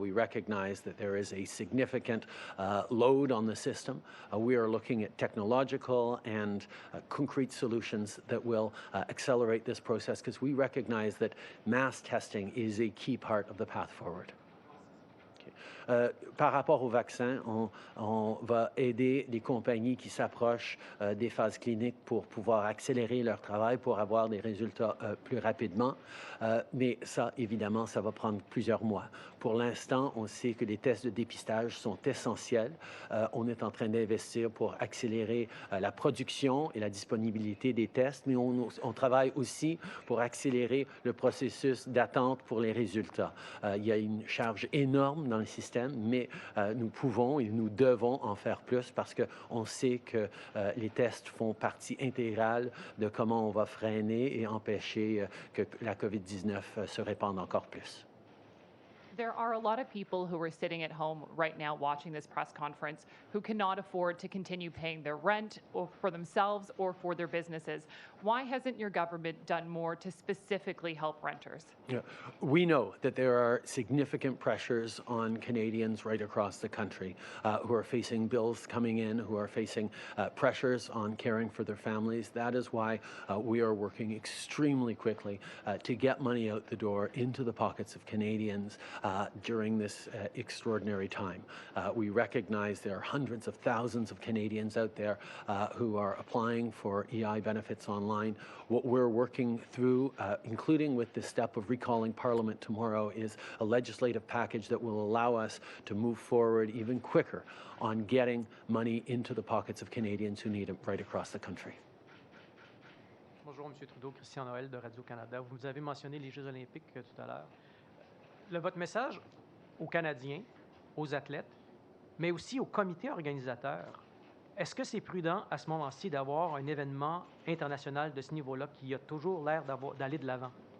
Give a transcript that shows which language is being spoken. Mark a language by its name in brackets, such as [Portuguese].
[English] We recognize that there is a significant load on the system. We are looking at technological and concrete solutions that will accelerate this process because we recognize that mass testing is a key part of the path forward. Okay. [French] Par rapport au vaccin, on va aider les compagnies qui s'approchent des phases cliniques pour pouvoir accélérer leur travail, pour avoir des résultats plus rapidement. Mais ça, évidemment, ça va prendre plusieurs mois. Pour l'instant, on sait que les tests de dépistage sont essentiels. On est en train d'investir pour accélérer la production et la disponibilité des tests, mais on travaille aussi pour accélérer le processus d'attente pour les résultats. Il y a une charge énorme dans le système, mais nous pouvons et nous devons en faire plus parce qu'on sait que les tests font partie intégrale de comment on va freiner et empêcher que la COVID-19 se répande encore plus. [English] There are a lot of people who are sitting at home right now watching this press conference who cannot afford to continue paying their rent or for themselves or for their businesses. Why hasn't your government done more to specifically help renters? Yeah. We know that there are significant pressures on Canadians right across the country who are facing bills coming in, who are facing pressures on caring for their families. That is why we are working extremely quickly to get money out the door into the pockets of Canadians during this extraordinary time. We recognize there are hundreds of thousands of Canadians out there who are applying for EI benefits online. What we're working through, including with the step of recalling Parliament tomorrow, is a legislative package that will allow us to move forward even quicker on getting money into the pockets of Canadians who need it right across the country. [French] Bonjour, M. Trudeau, Christian Noël de Radio-Canada. Vous avez mentionné les Jeux olympiques tout à l'heure. Votre message aux Canadiens, aux athlètes, mais aussi aux comités organisateurs, est-ce que c'est prudent à ce moment-ci d'avoir un événement international de ce niveau-là qui a toujours l'air d'aller de l'avant?